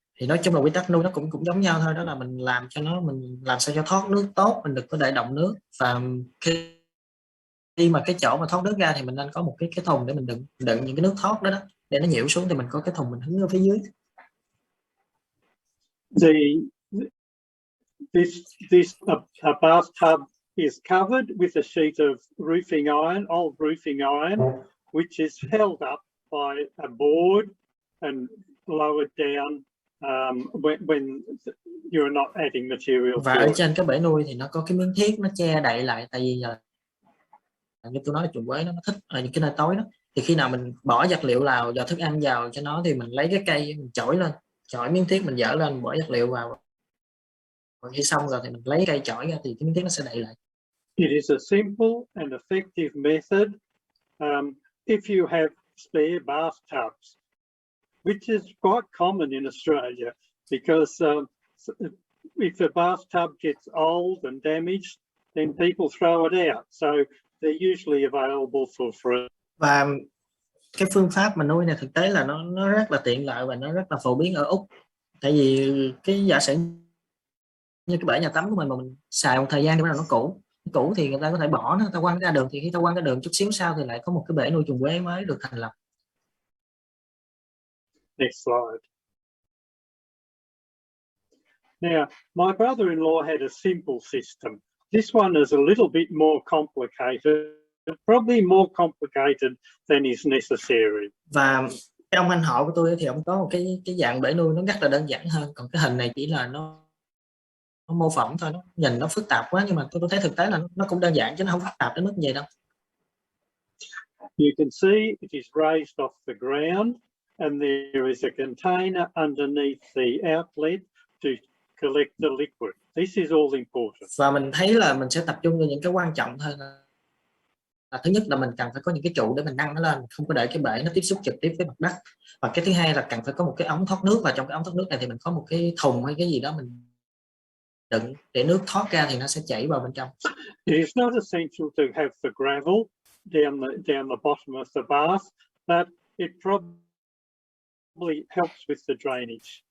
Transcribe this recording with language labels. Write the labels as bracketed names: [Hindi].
[Vietnamese] Thì nói chung là quy tắc nuôi nó cũng giống nhau thôi, đó là mình làm sao cho thoát nước tốt, mình đừng có để đọng nước, và khi mà cái chỗ mà thoát nước ra thì mình nên có một cái thùng để mình đựng những cái nước thoát đó, để nó nhiễu xuống thì mình có cái thùng mình hứng ở phía dưới. [English] This bathtub is covered with a sheet of roofing iron, old roofing iron, which is held up by a board and lowered down when you're not adding material. [Vietnamese] Và ở trên cái bể nuôi thì nó có cái miếng thiết nó che đậy lại, tại vì như tôi nói là trùng quế nó thích ở những cái nơi tối đó, thì khi nào mình bỏ vật liệu vào, thức ăn vào cho nó thì mình lấy cái cây mình chổi lên, chổi miếng thiết mình dỡ lên, bỏ vật liệu vào, còn khi xong rồi thì mình lấy cây chổi ra thì cái miếng thiết nó sẽ đậy lại. [English] It is a simple and effective method if you have spare bathtubs, which is quite common in Australia, because if the bathtub gets old and damaged, then people throw it out. So they're usually available for free. [Vietnamese] Và cái phương pháp mà nuôi này thực tế là nó rất là tiện lợi và nó rất là phổ biến ở Úc. Tại vì cái giả sử như cái bể nhà tắm của mình mà mình xài một thời gian thì bắt đầu nó cũ thì người ta có thể bỏ nó, người ta quăng ra đường, thì khi ta quăng ra đường chút xíu sau thì lại có một cái bể nuôi trùng quế mới được thành lập. [English] Next slide. Now, my brother-in-law had a simple system. This one is a little bit more complicated, probably more complicated than is necessary. [Vietnamese] Và cái ông anh họ của tôi thì ông có một cái dạng bể nuôi nó rất là đơn giản hơn, còn cái hình này chỉ là nó mô phỏng thôi, nó nhìn nó phức tạp quá, nhưng mà tôi thấy thực tế là nó cũng đơn giản chứ nó không phức tạp đến mức gì đâu. [English] You can see it is raised off the ground and there is a container underneath the outlet to collect the liquid. This is all important. [Vietnamese] Và mình thấy là mình sẽ tập trung vào những cái quan trọng hơn. Là thứ nhất là mình cần phải có những cái trụ để mình nâng nó lên, không có để cái bể nó tiếp xúc trực tiếp với mặt đất. Và cái thứ hai là cần phải có một cái ống thoát nước, và trong cái ống thoát nước này thì mình có một cái thùng hay cái gì đó mình đựng để nước thoát ra thì nó sẽ chảy vào bên trong. [English] It is not essential to have the gravel down the bottom of the bath, but it probably helps with the drainage.